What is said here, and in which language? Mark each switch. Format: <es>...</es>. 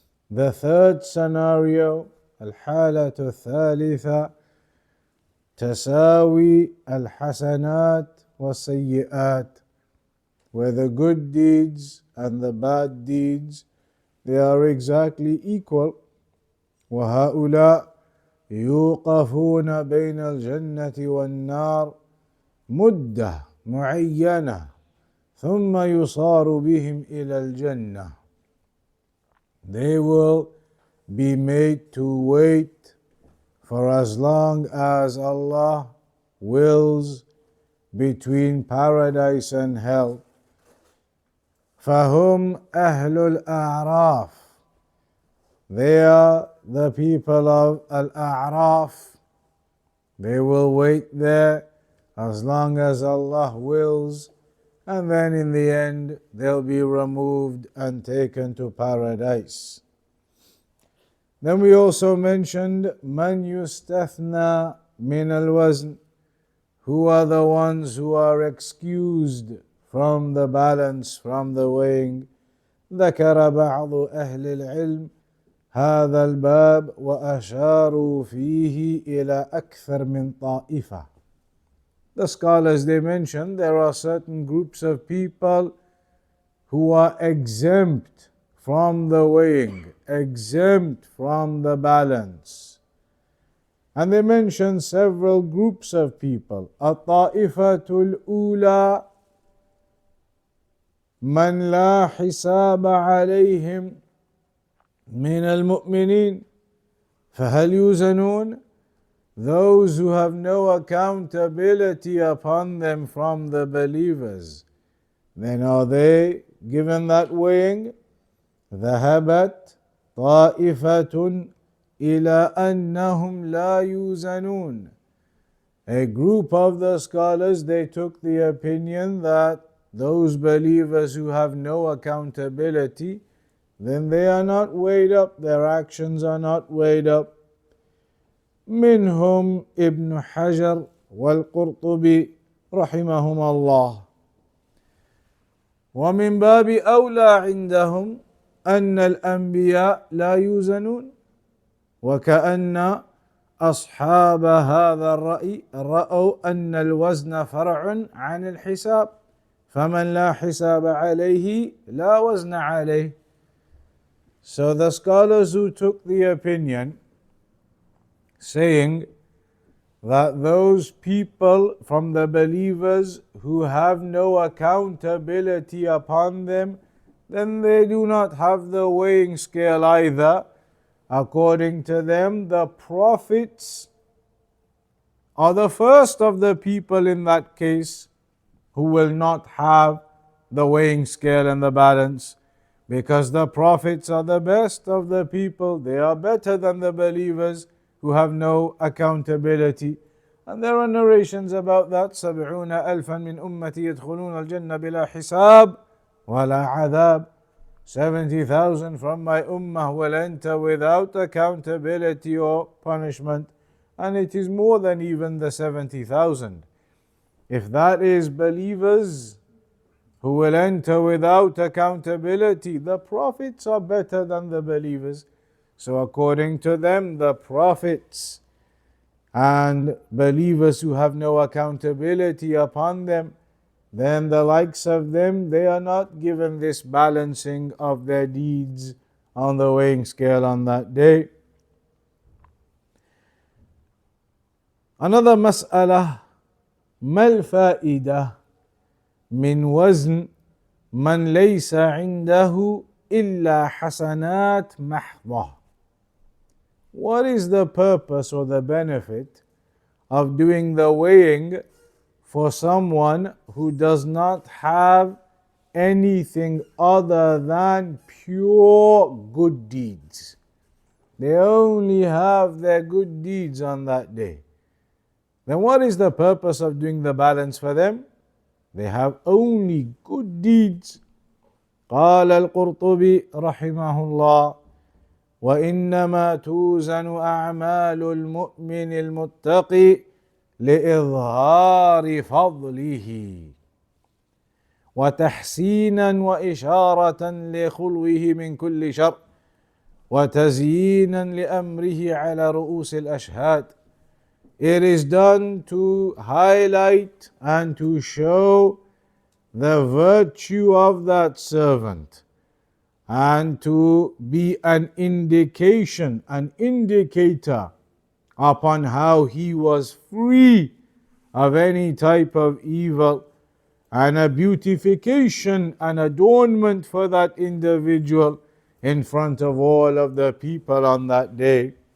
<en>The third scenario,</en> <ar>الحالة الثالثة, تساوي الحسنات والسيئات,</ar> <en>where the good deeds and the bad deeds, they are exactly equal.</en> <ar>وهؤلاء يوقفون بين الجنة والنار مدة معينة ثم يصار بهم إلى الجنة.</ar> <en>They will be made to wait for as long as Allah wills between paradise and hell.</en> <ar>فهم أهل الأعراف.</ar> <en>They are the people of Al-A'raf. They will wait there as long as Allah wills, and then in the end they'll be removed and taken to paradise. Then we also mentioned</en> <ar>Man yustathna min al-wazn,</ar> <en>who are the ones who are excused from the balance, from the weighing.</en> <ar>ذكر بعض أهل العلم هذا الباب وأشاروا فيه إلى أكثر من طائفة.</ar> <en>The scholars, they mentioned there are certain groups of people who are exempt from the weighing, exempt from the balance. And they mentioned several groups of people.</en> <ar>الطائفة الأولى من لا حساب عليهم من المؤمنين فهل يوزنون?</ar> <en>Those who have no accountability upon them from the believers, then are they given that weighing?</en> <ar>ذهبت طائفة إلى أنهم لا يوزنون.</ar> <en>A group of the scholars, they took the opinion that those believers who have no accountability, then they are not weighed up, their actions are not weighed up.</en> <ar>منهم ابن حجر والقرطبي رحمهم الله. ومن باب أولى عندهم أن الأنبياء لا يوزنون، وكأن أصحاب هذا الرأي رأوا أن الوزن فرع عن الحساب، فمن لا حساب عليه لا وزن عليه.</ar> <en>So the scholars who took the opinion saying that those people from the believers who have no accountability upon them, then they do not have the weighing scale either. According to them, the prophets are the first of the people in that case who will not have the weighing scale and the balance, because the prophets are the best of the people. They are better than the believers who have no accountability. And there are narrations about that.</en> <ar>70 ألفا من أمتي يدخلون الجنة بلا حساب ولا عذاب.</ar> <en>70,000 from my ummah will enter without accountability or punishment. And it is more than even the 70,000. If that is believers who will enter without accountability, the prophets are better than the believers. So according to them, the prophets and believers who have no accountability upon them, then the likes of them, they are not given this balancing of their deeds on the weighing scale on that day. Another mas'ala,</en> <ar>ما الفائدة من وزن من ليس عنده إلا حسنات محضة?</ar> <en>What is the purpose or the benefit of doing the weighing for someone who does not have anything other than pure good deeds? They only have their good deeds on that day. Then what is the purpose of doing the balance for them? They have only good deeds.</en> <ar>قال القرطبي رحمه الله: وإنما توزن أعمال المؤمن المتقي لإظهار فضله وتحسينا وإشارة لخلوه من كل شر وتزيينا لأمره على رؤوس الأشهاد.</ar> <en>It is done to highlight and to show the virtue of that servant, and to be an indication, an indicator upon how he was free of any type of evil, and a beautification and adornment for that individual in front of all of the people on that day.</en>